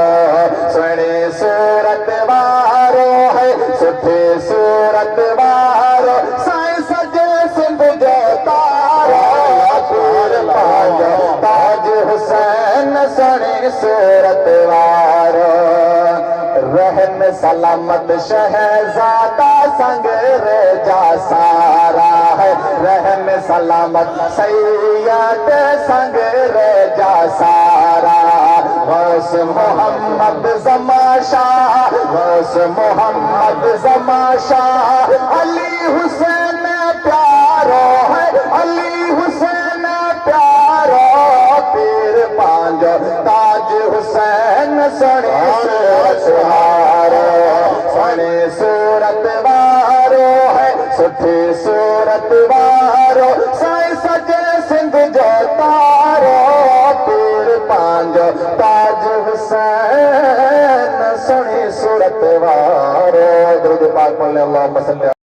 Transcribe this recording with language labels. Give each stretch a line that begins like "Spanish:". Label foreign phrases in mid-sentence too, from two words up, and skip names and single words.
Sindhi: सोणी सूरत वारो है सुठी सूरत वारो साईं सजे सिंध जो तारो पीर पंहिंजो ताज हुसैन सोणी सूरत वारो रहन सलामत शहजादा संग रेजा सारा है रहन सलामत सैयद संग रेजा सारा गौस मोहम्मद जमाशाह गौस मोहम्मद जमाशाह अली हुसैन प्यारो है अली हुसैन प्यारो पीर पंहिंजो ताज हुसैन सोणी सूरत वारो सोणी सूरत वारो है सुठी सूरत वारो साईं सजे सिंध जो तारो पीर पंहिंजो ताज हुसैन सोणी सूरत वारो दुरूद पाक पढ़ ले
Arabic: اللهم صل